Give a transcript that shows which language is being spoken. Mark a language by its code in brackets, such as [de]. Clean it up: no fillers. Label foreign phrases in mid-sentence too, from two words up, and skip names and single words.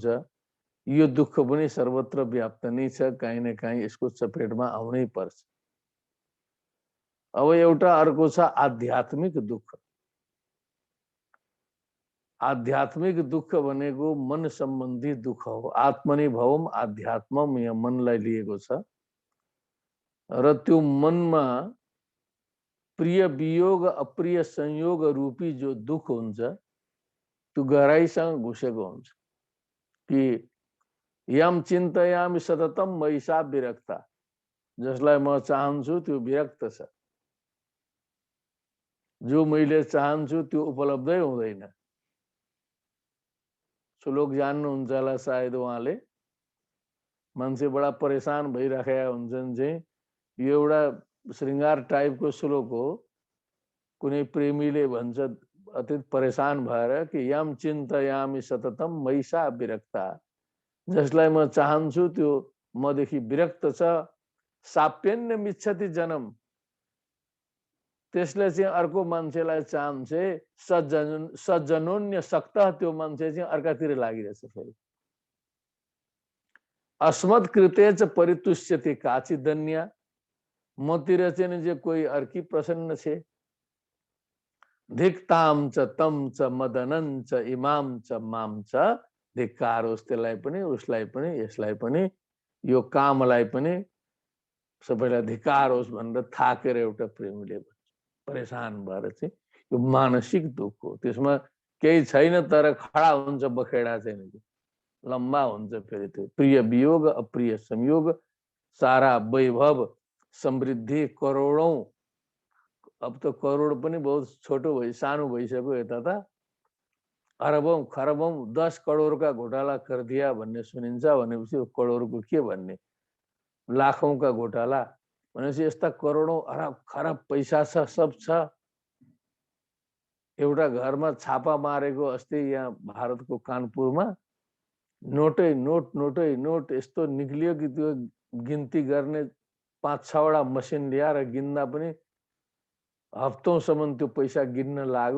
[ne] यो दुःख पनि सर्वत्र व्याप्त नै छ, कहीँ न कहीँ यसको चपेटमा आउनै पर्छ। अब एउटा अर्को छ आध्यात्मिक दुःख। आध्यात्मिक दुःख भनेको मन सम्बन्धी दुःख हो। [sa] आत्मनि भवम आध्यात्मम, [ne] यहाँ मनलाई लिएको छ र त्यो मनमा प्रिय वियोग अप्रिय संयोग रूपी जो दुख हुन्छ त्यो गहराइसँग घुसेको हुन्छ कि [sa] यम चिन्तयामि सततम मैसा विरक्ता, [ne] जसलाई म चाहन्छु त्यो विरक्त छ, जो मैले चाहन्छु त्यो उपलब्धै हुँदैन। श्लोक जान्नुहुन्छ होला सायद उहाँले। मान्छे बडा परेशान भइराखेका हुन्छन् चाहिँ यो एउटा श्रृंगार टाइपको श्लोक हो। कुनै प्रेमीले भन्छ अत्यन्त परेशान भएर कि [sa] यम चिन्तयामि सततम मैसा विरक्ता, [ne] जसलाई म चाहन्छु त्यो मदेखि विरक्त छ। [sa] साप्यन्य मिच्छति जनम, [ne] त्यसले चाहिँ अर्को मान्छेलाई चाहन्छ। [sa] सज्जनोन्य सक्त, [ne] त्यो मान्छे चाहिँ अर्कातिर लागिरहेछ फेरि। [sa] अस्मत् कृते च परितुष्यति काचिदन्या, [ne] मतिर चाहिँ जे कोही अर्की प्रसन्न छे। [sa] धिक्ताम च तम च मदनं च इमाम च माम च, [ne] धिक्कारोस् त्यसलाई पनि, उसलाई पनि, यसलाई पनि, यो कामलाई पनि सबैलाई धिक्कारोस् भनेर थाकेर एउटा प्रेमीले परेशान भएर चाहिँ यो मानसिक दुःख हो। त्यसमा केही छैन तर खडा हुन्छ बखेडा छैन, लम्बा हुन्छ फेरि त्यो। प्रिय वियोग अप्रिय संयोग, सारा वैभव समृद्धि करोडौं, अब तो करोड पनि बहुत छोटो भई सानो भइसक्यो यता त। अरबौं खरबौं 10 [hi] करोड का घोटाला कर दिया [ne] भन्ने सुनिन्छ भनेपछि करोडको के भन्ने, [hi] लाखौं का घोटाला [ne] भनेपछि यस्ता करोडौं अरब खरब पैसा छ, सब छ। एउटा घरमा छापा मारेको अस्ति यहाँ भारतको कानपुरमा, नोटै नोट नोटै नोट यस्तो निक्लियो कि त्यो गिन्ती गर्ने 5-6 वटा मसिन ल्याएर गिन्दा पनि हप्तौंसम्म त्यो पैसा गिन्न लाग्यो।